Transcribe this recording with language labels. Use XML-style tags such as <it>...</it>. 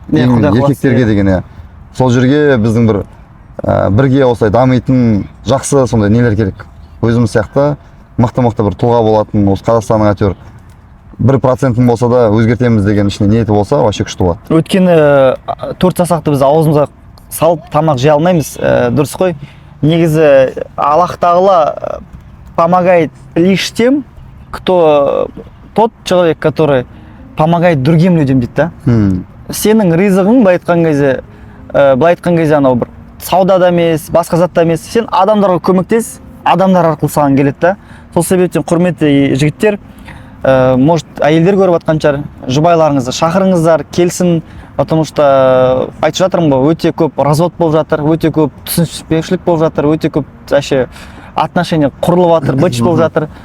<kk>Еркектерге деген, сол жерге біздің бір бірге осылай дамитын жақсы сондай нелер керек. Өзіміз сияқты мықты бір тұлға болатын, осы Қазақстанның әйтеуір 1% болса да өзгертеміз деген ішіне ниеті болса, вообще күшті болады. Өйткені 4 саусақты біз аузымызға салып тамақ жей алмаймыз, дұрыс қой.</kk> <ru>Негізі Аллах тағала помогает лишь тем, кто тот человек, который помогает другим людям</ru> <kk>дейді да. Сенің ризығың былай айтқан кезде анау бір саудада емес, басқа затта емес, сен адамдарға көмектес, адамдар арқылы саған келеді да. Сол себептен құрметті жігіттер, может әйелдер көріп жатқан шығар, жұбайларыңызды шақырыңыздар, келсін,</kk> <ru>потому что</ru> <kk>айтып жатырмын ғой, өте көп развод болып жатыр, өте көп түсініспеушілік болып жатыр, өте көп отношения құрылып жатыр, быч болып жатыр.</kk>